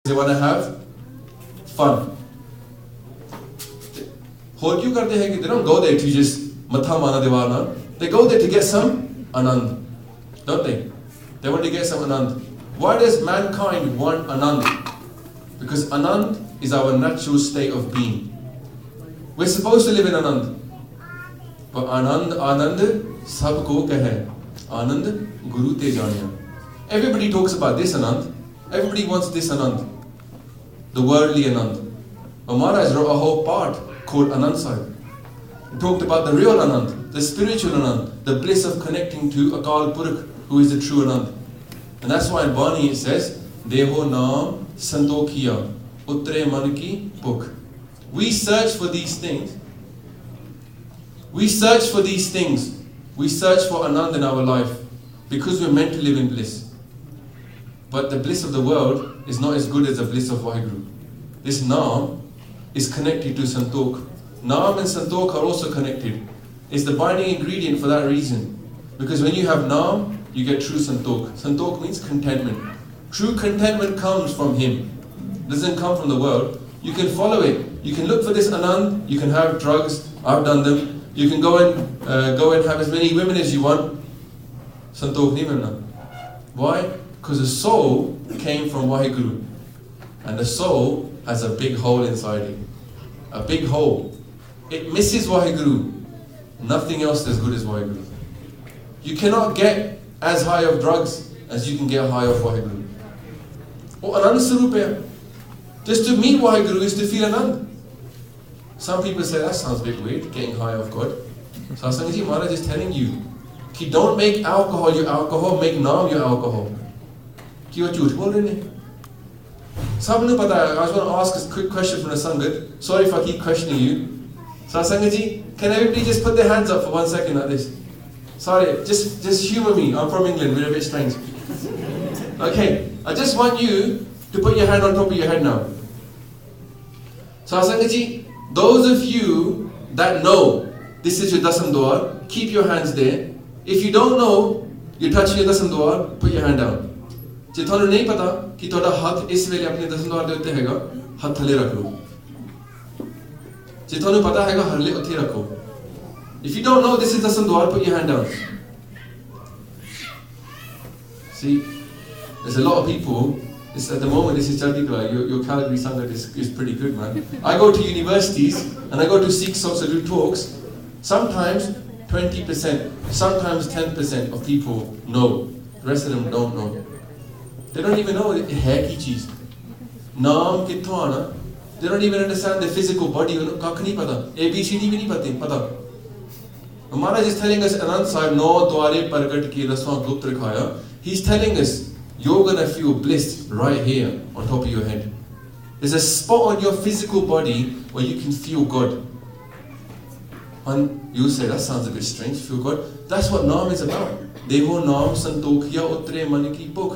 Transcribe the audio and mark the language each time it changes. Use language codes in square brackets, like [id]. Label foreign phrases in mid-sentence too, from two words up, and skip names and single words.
[en] They want to have fun. What you [hi] करते हैं कि [en] they don't go there to just [pa] ਮੱਥਾ ਮਨਾ ਦੇਵਣਾ. [en] They go there to get some anand, don't they? They want to get some anand. Why does mankind want anand? Because anand is our natural state of being. We're supposed to live in anand. [pa] But ਅਨੰਦ ਸਭਕੋ ਕਹੈ. ਅਨੰਦ ਗੁਰੂ ਤੇ ਜਾਣਿਆ. [en] Everybody talks about this anand. Everybody wants this anand. The worldly anand. But Maharaj wrote a whole part called Anand Sahib. He talked about the real anand, the spiritual anand, the bliss of connecting to Akal Purkh, who is the true anand. And that's why in Bani it says, [pa] ਦੇਹੁ ਨਾਮੁ ਸੰਤੋਖੀਆ, ਉਤਰੈ ਮਨ ਕੀ ਭੁਖ. [en] We search for these things. We search for these things. We search for anand in our life because we're meant to live in bliss. But the bliss of the world is not as good as the bliss of Vaheguru. This naam is connected to Santokh. Naam and Santokh are also connected. It's the binding ingredient for that reason. Because when you have naam, you get true Santokh. Santokh means contentment. True contentment comes from him. It doesn't come from the world. You can follow it. You can look for this anand. You can have drugs. I've done them. You can go and have as many women as you want. [pa] ਸੰਤੋਖ ਨਹੀਂ ਮਿਲਣਾ. [en] Why? Because the soul came from Vaheguru. And the soul has a big hole inside it. A big hole. It misses Vaheguru. Nothing else is as good as Vaheguru. You cannot get as high of drugs as you can get high of Vaheguru. [pa] ਓਹ, ਅਨੰਦ ਸਰੂਪ ਹੈ. [en] Just to meet Vaheguru is to feel Anand. Some people say that sounds a bit weird, getting high of God. So Sanghaji Maharaj is telling you, ki don't make alcohol your alcohol, make naam your alcohol. [hi] कि वो झूठ बोल रहे हैं. [pa] ਸਭਨੂੰ ਪਤਾ ਹੈ. [en] I just want to ask a quick question from the Sangat. Sorry if I keep questioning you. Sanghaji, can everybody just put their hands up for 1 second like this? Sorry, just humor me. I'm from England, we're a bit strange. Okay, I just want you to put your hand on top of your head now. Sanghaji, those of you that know this is your dasam dwar, keep your hands there. If you don't know you're touching your dasam dwar, put your hand down. [pa] ਜੇ ਤੁਹਾਨੂੰ ਨਹੀਂ ਪਤਾ ਕਿ ਤੁਹਾਡਾ ਹੱਥ ਇਸ ਵੇਲੇ ਆਪਣੇ ਦਸਮ ਦਵਾਰ ਦੇ ਉੱਤੇ ਹੈਗਾ, ਹੱਥ ਥੱਲੇ ਰੱਖ ਲਓ. ਜੇ ਤੁਹਾਨੂੰ ਪਤਾ ਹੈਗਾ ਹਰਲੇ ਉੱਥੇ ਰੱਖੋ. [en] If you don't know this is dasam dwar, put your hand down. See, there's a lot of people. At the moment, this is Chardikla. Your Calgary Sangat is pretty good, man. I go to universities and I go to Sikh Sots to do talks. Sometimes 20%, sometimes 10% of people know. The rest of them don't know. They don't even know [pa] ਹੈ ਕੀ ਚੀਜ਼. ਨਾਮ ਕਿੱਥੋਂ ਆਣਾ. [en] They don't even understand the physical body. [hi] उनको कख नहीं पता। ABCD भी नहीं पता. [en] Maharaj is telling us, Anand Sahib, [pa] ਨੌ ਦੁਆਰੇ ਪਰਗਟ ਕੀ ਰਸਵਾਨ ਗੁਪਤ ਰਖਾਇਆ. [en] He's telling us, you're going to feel bliss right here on top of your head. There's a spot on your physical body where you can feel God. And you say, that sounds a bit strange, feel God. That's what Naam is about. [pa] ਦੇਹੁ ਨਾਮੁ ਸੰਤੋਖੀਆ ਉਤਰੈ ਮਨ ਕੀ ਭੁਖ.